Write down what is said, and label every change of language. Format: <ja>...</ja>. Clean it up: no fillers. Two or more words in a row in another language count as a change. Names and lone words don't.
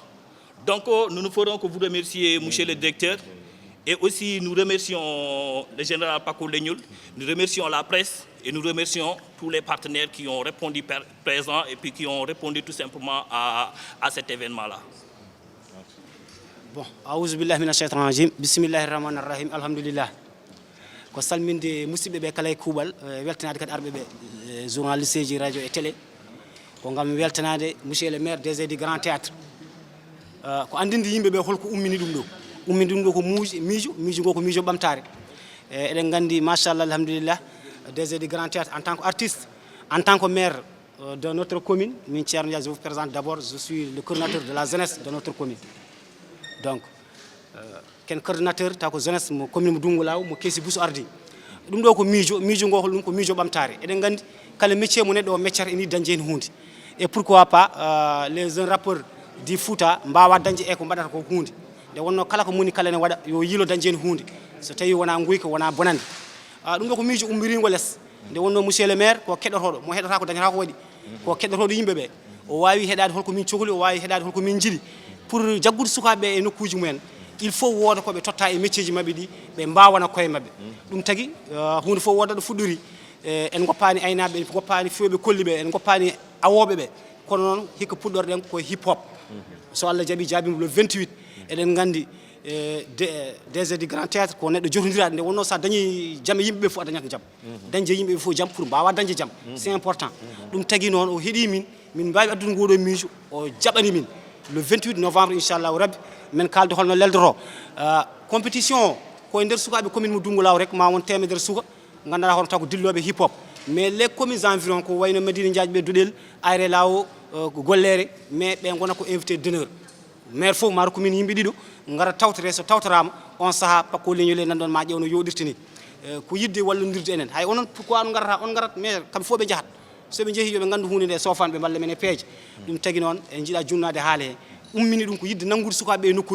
<fr>Donc, nous ne ferons que vous remercier, monsieur le directeur. Et aussi, nous remercions le général Paco Legnoul, nous remercions la presse et nous remercions tous les partenaires qui ont répondu présents et puis qui ont répondu tout simplement à cet événement-là.</fr> <ar>Bon, أعوذ بالله من الشيطان الرجيم بسم الله الرحمن الرحيم الحمد لله.</ar> <ff>Ko salminde musidɓe ɓe kala e kuuɓal weltanade kadi arɓe ɓe journaliste ji</ff> <fr>radio et télé</fr> <ff>ko ngam weltanade</ff> <fr>monsieur le maire</fr> <ff>DG du Grand Théâtre ko andinde yimɓe ɓe holko ummini ɗum ɗo. Ummini ɗum ɗo ko miijo ngo ko miijo ɓamtare eɗen gandi</ff> <ar>ما شاء الله الحمد لله</ar> <fr>DG du Grand Théâtre en tant qu'artiste, en tant que maire de notre commune,</fr> <ff>min Thierno Ndiaye,</ff> <fr>je vous présente d'abord, je suis le coordinateur de la jeunesse de notre commune.</fr> <ff>Donc ken coordinateur taw ko jeunesse mo commune mo Dungu Law mo Keesi Bousso Ardi ɗum ɗo ko miijo ngo ɗum ko miijo ɓamtare eɗen gandi kala métier mo neɗɗo o meccata eni dañde hen hunde</ff> <fr>et pourquoi pas les jeunes rappeurs du Fouta</fr> <ff>mbawa dañde e ko mbaɗata ko hunde nde wonno kala ko moni kala ne waɗa yo yilo dañde hen hunde so tawi wona guyka wona bonande ɗum ɗo ko miijo ummirigo less nde wonno</ff> <fr>monsieur le maire</fr> <ff>ko keɗotoɗo mo heɗata ko dañata ko waɗi ko keɗotoɗo yimɓe ɓe o wawi heɗade holko min cohli o wawi heɗade holko min jiiɗi pour jaggude sukaɓeɓe e nokkuji mumen</ff> <fr>il faut</fr> <ff>wooda koɓe totta e métier ji mabɓe ɗi ɓe mbawana koye mabɓe ɗum tagui hunde fof wooda ɗo fuɗɗori en goppani aynaɓe en goppani fewɓe kolliɓe en goppani awoɓe ɓe kono noon hikka puɗɗorɗen koye hip hop so Allah jaabimo le 28 eɗen gandi</ff> <fr>DG du Grand Théâtre</fr> <ff>ko neɗɗo jotodiraɗo nde wonno sa dañi jaam e yimɓeɓe fof a dañat jaam dañde yimɓeɓe fof jaam pour mbawa dañde jaam</ff> <fr>c'est important</fr> <ff>ɗum tagui noon o heeɗi min mbawi addude ngoɗo miijo o jaɓani min</ff> <fr>le 28 novembre</fr> <ar>إن شاء الله ربي</ar> <ff>men kalde holno leldoro compétition koye nder sukaɓe commune mo Dungu Law rek ma won temedere suka ganduɗa hono taw ko dilloɓe hip hop</ff> <fr>mais les communes environ</fr> <ff>ko wayno Madina Diadji ɓe Doɗel Ayre Lawo Gollere mais ɓe gona ko</ff> <fr>invité d'honneur</fr> <ff>maire fof maaro commune yimɓe ɗiɗo gara tawtere so tawtorama on saaha Paco Legnoul nan ɗon ma ƴewno yoɗirta ni ko yidde wallodirde enen hay onon pourquoi on garata mais kamɓe fof ɓe jahat soɓe jeehi yoɓe gandu hunde nde sofanɓe balla men e peeje ɗum tagui noon en jiiɗa junnade haale he ummini ɗum ko yidde nanngude sukaɓe e nokkuji</ff>